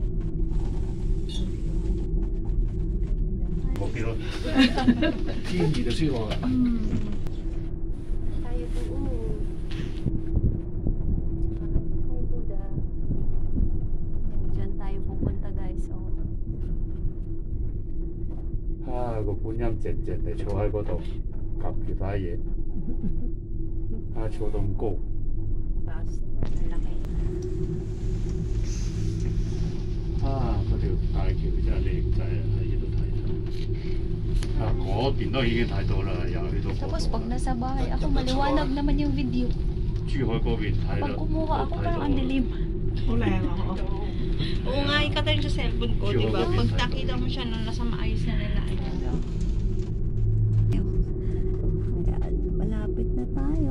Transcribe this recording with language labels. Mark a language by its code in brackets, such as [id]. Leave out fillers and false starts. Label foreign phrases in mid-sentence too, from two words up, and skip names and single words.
[tl] Tayo doon. Diyan tayo pupunta guys. Oh. [yue] 個觀音靜靜地坐喺嗰度，及其他嘢。坐到咁高。嗰條大橋真係靚仔啊！喺呢度睇到。嗰邊都已經睇到啦，又去到。 [tl] Tapos pag nasa bahay ako, maliwanag naman yung video. [yue] 珠海嗰邊睇啦。 [tl] Pag kumuha ako, parang ang dilim. Wala ako. Oo nga, ikata rin sa cellphone ko, di ba? Pag nakita mo siya na nasa maayos na nila. Malapit na tayo.